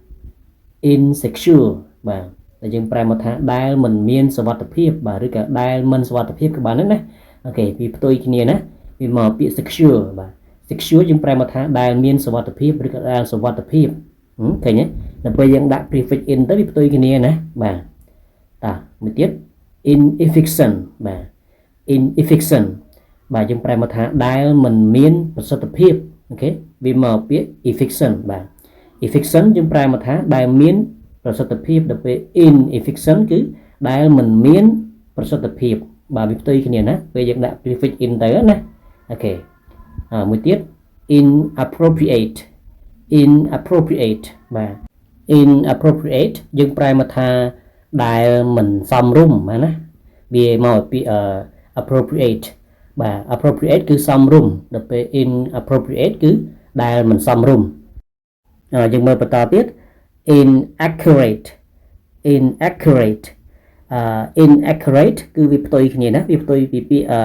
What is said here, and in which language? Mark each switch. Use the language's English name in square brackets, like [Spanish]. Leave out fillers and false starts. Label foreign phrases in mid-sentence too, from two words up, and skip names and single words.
[Khmer] បាទតែយើងប្រែមកថាដែលមិនមានសុវត្ថិភាពបាទឬក៏ដែលមិនសុវត្ថិភាពក៏បានដែរណាអូខេវាផ្ទុយគ្នាណាវា មកពាក្យ secure បាទ secure យើងប្រែមកថាដែលមានសុវត្ថិភាពឬក៏ដែលសុវត្ថិភាពឃើញទេដល់ពេលយើង ដាក់ [English] prefix in [Khmer] ទៅវាផ្ទុយគ្នាណាបាទតោះមួយទៀត inefficient បាទ inefficient បាទយើងប្រែមកថាដែលមិនមានប្រសិទ្ធភាពអូខេវាមកពាក្យ efficient បាទ efficient យើងប្រែមកថាដែលមានប្រសិទ្ធភាពដល់ពេល inefficient គឺដែលមិនមានប្រសិទ្ធភាពបាទវាផ្ទុយគ្នាណាពេលយើងដាក់ [English] prefix in [Khmer] ទៅណាអូខេមួយទៀត inappropriate បាទ inappropriate យើងប្រែមកថាដែលមិនសមរម្យណាវាមកពីappropriate បាទ appropriate គឺសមរម្យដល់ពេល inappropriate គឺដែលមិនសមរម្យយើងមើលបន្តទៀត [English] inaccurate inaccurate [Khmer] គឺវាផ្ទុយគ្នាណាវាផ្ទុយពីពាក្យ